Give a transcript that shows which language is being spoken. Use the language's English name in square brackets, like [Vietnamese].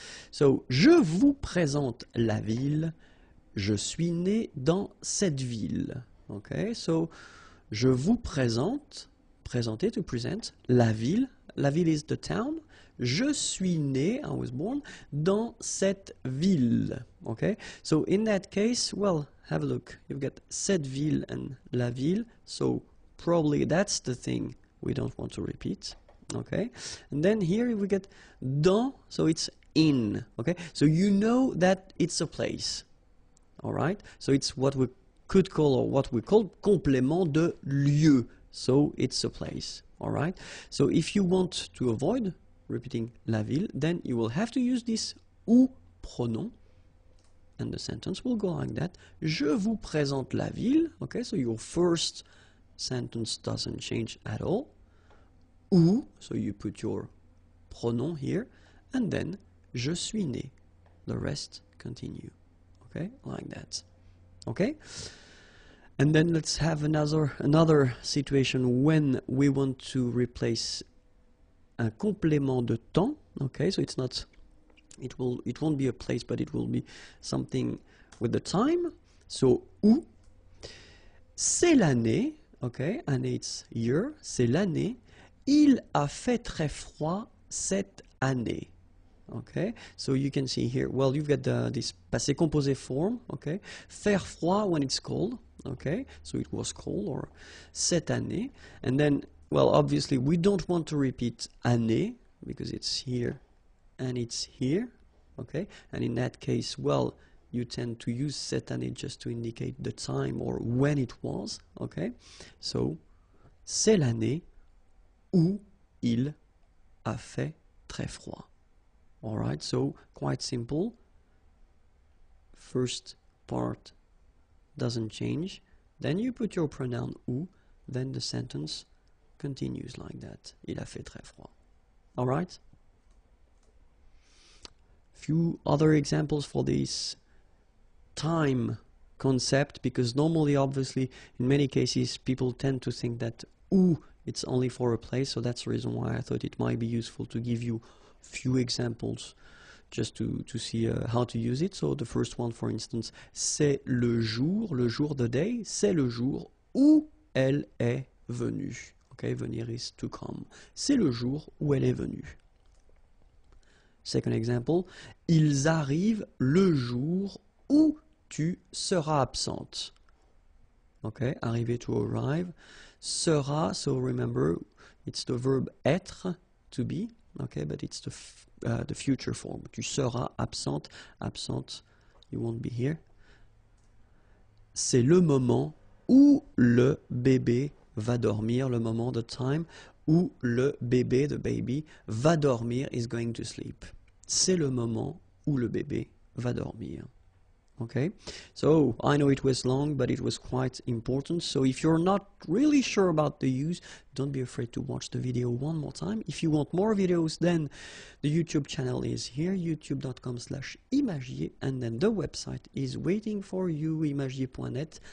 [French] So, je vous présente la ville. Je suis né dans cette ville. Okay? So, je vous présente. Présenter, [English] to present, [French] la ville. [English] La ville is the town. [French] Je suis né, [English] I was born, [French] dans cette ville. [English] Okay? So in that case, well, have a look. You've got cette ville and la ville. So probably that's the thing we don't want to repeat. Okay? And then here we get dans, so it's in. Okay? So you know that it's a place. Alright? So it's what we could call, or what we call [French] complément de lieu. [English] So it's a place, all right? So if you want to avoid repeating la ville, then you will have to use this où pronom, and the sentence will go like that. [French] Je vous présente la ville, okay? [English] So your first sentence doesn't change at all. Où, so you put your pronom here, and then je suis né. The rest continue, okay? Like that, okay? And then let's have another situation when we want to replace [French] un complément de temps. [English] Okay, so it's not, it won't be a place, but it will be something with the time. [French] So où, c'est l'année. [English] Okay, année it's year. C'est l'année. [French] Il a fait très froid cette année. [English] Okay, so you can see here. Well, you've got this passé composé form. Okay, faire froid when it's cold. Okay, so it was cold, or [French] cette année. [English] And then, well, obviously we don't want to repeat année because it's here and it's here. Okay, and in that case, well, you tend to use cette année just to indicate the time or when it was, okay? [French] So, c'est l'année où il a fait très froid. [English] All right, so quite simple. First part doesn't change. Then you put your pronoun où, then the sentence continues like that. [French] Il a fait très froid. [English] All right? Few other examples for this time concept, because normally, obviously, in many cases, people tend to think that où, it's only for a place, so that's the reason why I thought it might be useful to give you few examples just to see how to use it. [French] So the first one, for instance, c'est le jour [English] the day, [French] c'est le jour où elle est venue. Okay, venir [English] is to come. [French] C'est le jour où elle est venue. [English] Second example, [French] ils arrivent le jour où tu seras absente. [English] Okay, arriver to arrive. Sera, so remember, it's the verb être, to be. Okay, but it's the future form. [French] Tu seras absente. [English] Absente, you won't be here. [French] C'est le moment où le bébé va dormir. [English] Le moment, the time, [French] où le bébé, [English] the baby, [French] va dormir, [English] is going to sleep. [French] C'est le moment où le bébé va dormir. [English] Okay, so I know it was long, but it was quite important. So if you're not really sure about the use, don't be afraid to watch the video one more time. If you want more videos, then the YouTube channel is here, youtube.com/imagier, and then the website is waiting for you, imagier.net.